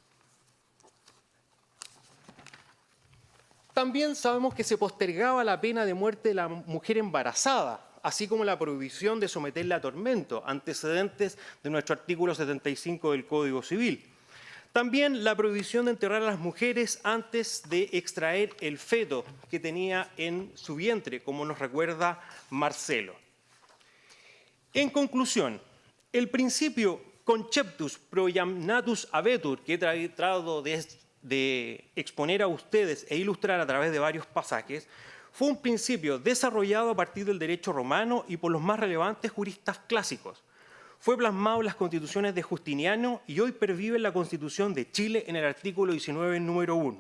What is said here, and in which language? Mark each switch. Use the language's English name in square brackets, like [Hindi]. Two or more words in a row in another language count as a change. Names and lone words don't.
[Spanish] También sabemos que se postergaba la pena de muerte de la mujer embarazada, así como la prohibición de someterla a tormento, antecedentes de nuestro artículo 75 del Código Civil. También la prohibición de enterrar a las mujeres antes de extraer el feto que tenía en su vientre, como nos recuerda Marcelo. En conclusión, el principio [Latin] conceptus proiamnatus habetur, [Spanish] que he tratado de exponer a ustedes e ilustrar a través de varios pasajes, fue un principio desarrollado a partir del derecho romano y por los más relevantes juristas clásicos. Fue plasmado en las constituciones de Justiniano y hoy pervive en la Constitución de Chile en el artículo 19, número 1.